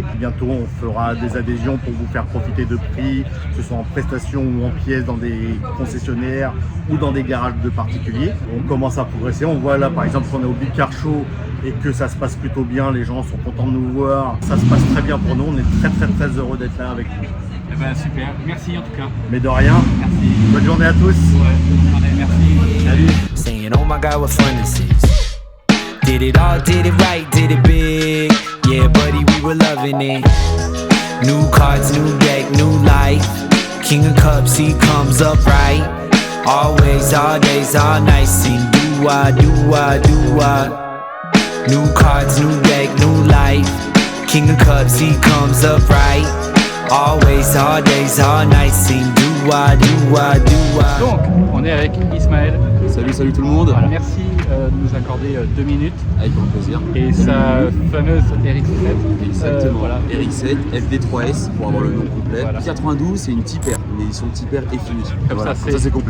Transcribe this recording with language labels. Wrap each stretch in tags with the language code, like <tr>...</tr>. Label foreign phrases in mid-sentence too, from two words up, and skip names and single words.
<fr>Bientôt on fera des adhésions pour vous faire profiter de prix, que ce soit en prestations ou en pièces dans des concessionnaires ou dans des garages de particuliers. On commence à progresser, on voit là par exemple qu'on est au Big Car Show et que ça se passe plutôt bien, les gens sont contents de nous voir, ça se passe très bien pour nous, on est très heureux d'être là avec vous. Eh ben, super, merci en tout cas. Mais de rien, merci. Bonne journée à tous. Ouais, bonne journée, merci. Salut.</fr> <en>Saying, oh my God, what fun this is. Did it all, did it right, did it big. Yeah, buddy, we were loving it. New cards, new deck, new life. King of Cups, he comes up right. Always, all days, all nights. Sing do-wah, do-wah, do-wah. New cards, new deck, new life. King of Cups, he comes up right. Always, all days, all nights. Sing do-wah, do-wah, do-wah.</en> <fr>Donc, on est avec Ismaël. Salut tout le monde. Voilà, merci de nous accorder 2 minutes. Avec grand plaisir. Et sa fameuse RX7. Exactement. Voilà. RX7 FD3S pour avoir le nom complet. Voilà. 92, c'est une Type R, mais ils sont Type R et fini. Comme ça, c'est complet.</fr>